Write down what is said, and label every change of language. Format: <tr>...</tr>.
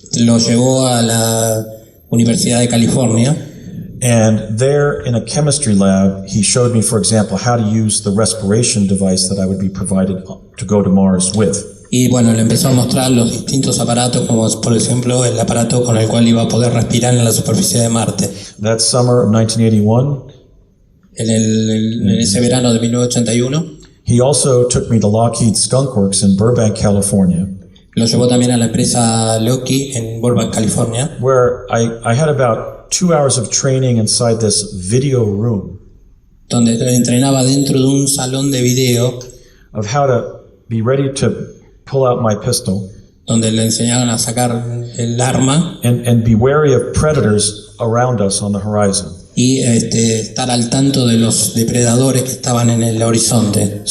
<es>Lo llevó a la Universidad de California.</es> <en>And there in a chemistry lab, he showed me, for example, how to use the respiration device that I would be provided to go to Mars with.</en> <es>Y bueno, le empezó a mostrar los distintos aparatos, como por ejemplo el aparato con el cual iba a poder respirar en la superficie de Marte.</es> <en>That summer of 1981,</en> <es>en ese verano de 1981,</es> <en>he also took me to Lockheed Skunk Works in Burbank, California,</en> <es>lo llevó también a la empresa Lockheed en Burbank, California,</es> <en>where I had about 2 hours of training inside this video room</en> <es>donde entrenaba dentro de un salón de video,</es> <en>of how to be ready to pull out my pistol</en> <es>donde le enseñaban a sacar el arma</es> <en>and be wary of predators around us on the horizon.</en> <es>y estar al tanto de los depredadores que estaban en el horizonte.</es>